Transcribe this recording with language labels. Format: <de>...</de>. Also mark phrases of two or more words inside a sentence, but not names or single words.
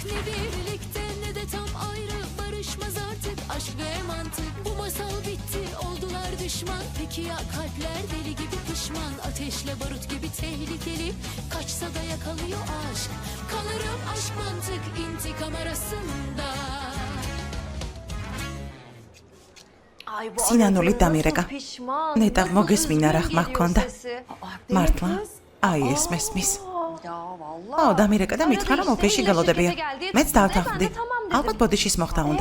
<tr>Ne birlikte ne de tam ayrı, barışmaz artık aşk ve mantık. Bu masal bitti, oldular düşman. Peki ya kalpler deli gibi pişman, ateşle barut gibi tehlikeli. Kaçsa da yakalıyor aşk, kalırım aşk mantık intikam arasında.</tr> <ka>სინანული დამირეკა. ნეტა მოგესმინა რა ხმა ჰქონდა. მართლა? აი ეს მესმის. აუ დამირეკა და მითხრა რომ ოფისში გალოდებია. მეც დავთანხმდი. ალბათ ბოდიშის მოხდა უნდა.</ka>